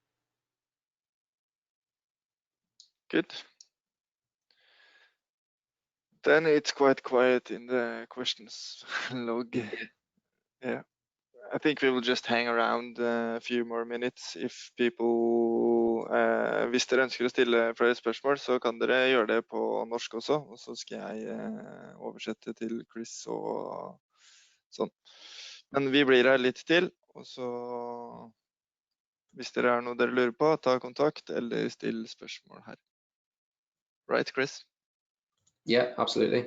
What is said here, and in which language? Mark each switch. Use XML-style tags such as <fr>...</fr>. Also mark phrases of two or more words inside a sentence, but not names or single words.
<en>Good. Then it's quite quiet in the questions log. Yeah. I think we will just hang around a few more minutes. If people</en> <no>hvis dere ønsker å stille flere spørsmål, så kan dere gjøre det på norsk også, og så skal jeg oversette til Chris og sånn. Men vi blir her litt til, og så hvis dere har noe dere lurer på, ta kontakt eller still spørsmål her.</no> <en>Right, Chris? Yeah, absolutely.</en>